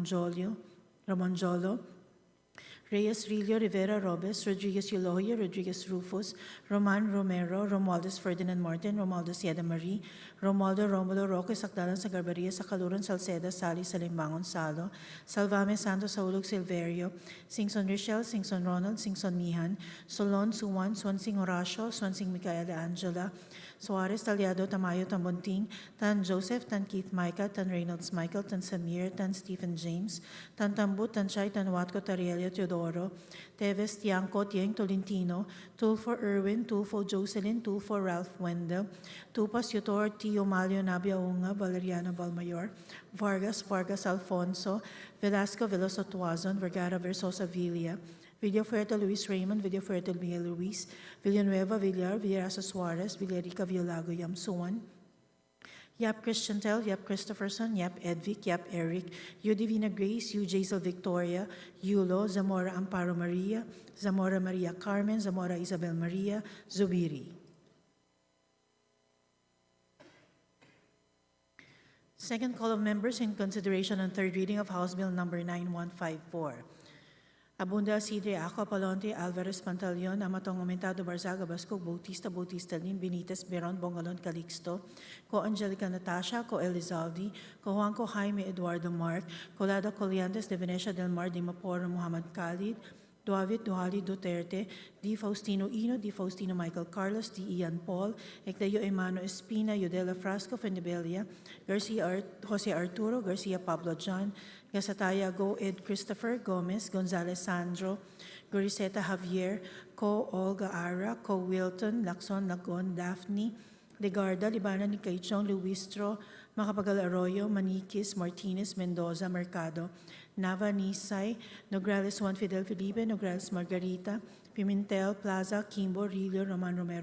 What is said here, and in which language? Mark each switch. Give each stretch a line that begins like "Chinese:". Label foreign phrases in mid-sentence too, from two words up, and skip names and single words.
English: Ramonjolo, Reyes Rillo, Rivera Robes, Rodriguez Eulogio, Rodriguez Rufus, Roman Romero, Romualdez Ferdinand Martin, Romualdez Sieda Marie, Romualdo Romulo Roque, Sakdalan sa Garbaria, Sakaluran, Salceda, Sali, Salimbangon, Salo, Salvame Santos, Saulog Silverio, Singson Richel, Singson Ronald, Singson Mihan, Solon, Suwan, Swansing Horacio, Swansing Micaela Angela, Suarez, Talyado, Tamayo, Tambunting, Tan Joseph, Tan Keith Micah, Tan Reynolds Michael, Tan Samir, Tan Stephen James, Tan Tambut, Tan Chay, Tan Watco, Tarielio, Teodoro, Teodoro, Teves Tiangco Tieng Tolentino, Tulfo Erwin, Tulfo Jocelyn, Tulfo Ralph Wendell, Tupas Yutor, Tio Malio Nabia Unga, Valeriana Valmayor, Vargas Alfonso, Velasco Veloso Tuazon, Vergara Versosa Villa, Villafuerte Luis Raymond, Villafuerte Miguel Luis, Villanueva Villar, Villarasa Suarez, Villarica Villalago Yamsuan, Yap Christiantel, Yap Christopherson, Yap Edvic, Yap Eric, U Divina Grace, U Jaisal Victoria, Yulo, Zamora Amparo Maria, Zamora Maria Carmen, Zamora Isabel Maria, Zubiri. Second call of members in consideration on third reading of House Bill Number 9154. Abunda Sidre Ako, Palonte, Alvarez Pantaleon, Amatong Aumentado, Barzaga, Basco, Bautista Lim, Benitez, Beron, Bongalon, Calixto, Ko Angelica Natasha, Ko Elizaldi, Ko Juanco Jaime Eduardo Mark, Colada Coliantes de Venecia del Mar, Dimaporo, Muhammad Khalid, Duavit Duhali Duterte, Di Faustino Ino, Di Faustino Michael Carlos, Di Ian Paul, Ecleo Emano Espina, Yudela Frasco, Fendebelia, Jose Arturo, Garcia Pablo John, Gasataya Go Ed Christopher Gomez, Gonzalez Sandro, Goriseta Javier, Ko Olga Ara, Ko Wilton, Lacson Lagon, Daphne, Legarda, Libana ni Kaichong, Luistro, Macapagal Arroyo, Maniquis, Martinez, Mendoza, Mercado, Nava Nisay, Nograles Juan Fidel Felipe, Nograles Margarita, Pimentel, Plaza, Kimbo, Rillo, Roman Romero